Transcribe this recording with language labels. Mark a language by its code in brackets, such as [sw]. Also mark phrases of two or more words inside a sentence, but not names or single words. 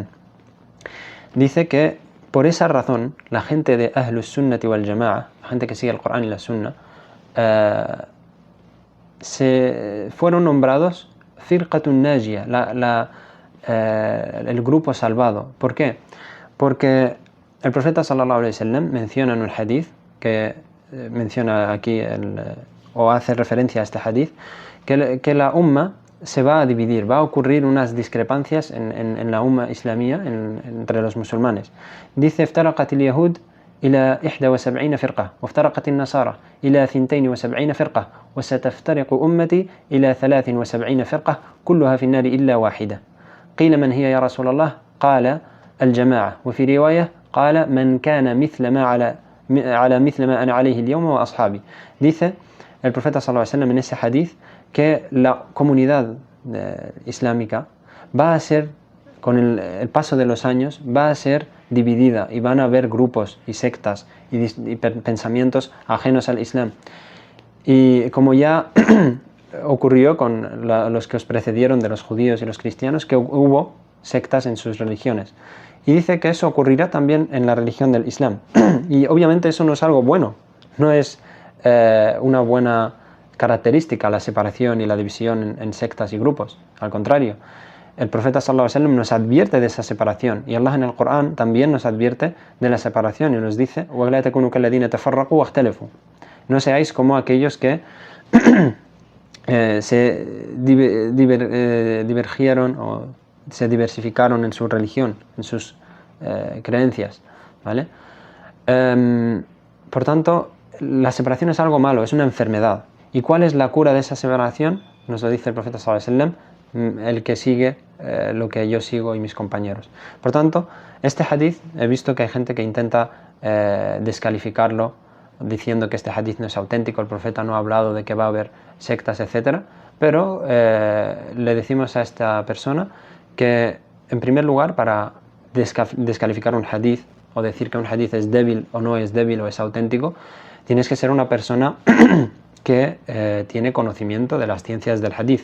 [es] Dice que por esa razón la gente de [ar] أهل السنة والجماعة, [es] la gente que sigue el Corán y la Sunna, se fueron nombrados [ar] فرقة ناجية, [es] el grupo salvado. ¿Por qué? Porque el profeta [ar] صلى الله عليه وسلم [es] menciona en un hadith, que menciona aquí o hace referencia a este hadith, que la umma se va a dividir, va a ocurrir unas discrepancias en la umma islamía, entre los musulmanes. Dice: [ar] افترقت اليهود إلى 71 فرقة وافترقت النصارى إلى 72 فرقة وستفترق أمتي إلى 73 فرقة كلها في النار إلا واحدة. قيل: من هي يا رسول الله؟ قال: الجماعة. وفي رواية قال: من كان على مثل ما أنا عليه اليوم وأصحابي. [es] Dice el profeta [ar] صلى الله عليه وسلم [es] en ese hadith que la comunidad islámica va a ser, con el paso de los años, va a ser dividida y van a haber grupos y sectas y pensamientos ajenos al Islam. Y como ya ocurrió con los que os precedieron de los judíos y los cristianos, que hubo sectas en sus religiones. Y dice que eso ocurrirá también en la religión del Islam. Y obviamente eso no es algo bueno, no es una buena característica la separación y la división en sectas y grupos. Al contrario, el profeta [ar] صلى الله عليه وسلم [es] nos advierte de esa separación, y Allah en el Corán también nos advierte de la separación y nos dice: [ar] وَلَا تَكُونُوا كَالَّذِينَ تَفَرَّقُوا وَاخْتَلَفُوا. [es] No seáis como aquellos que se divergieron o se diversificaron en su religión, en sus creencias, ¿vale? Por tanto, la separación es algo malo, es una enfermedad. ¿Y cuál es la cura de esa separación? Nos lo dice el profeta [ar] صلى الله عليه وسلم: [es] el que sigue lo que yo sigo y mis compañeros. Por tanto, este hadith, he visto que hay gente que intenta descalificarlo, diciendo que este hadith no es auténtico, el profeta no ha hablado de que va a haber sectas, etc. Pero le decimos a esta persona que, en primer lugar, para descalificar un hadith o decir que un hadith es débil o no es débil o es auténtico, tienes que ser una persona que tiene conocimiento de las ciencias del hadith.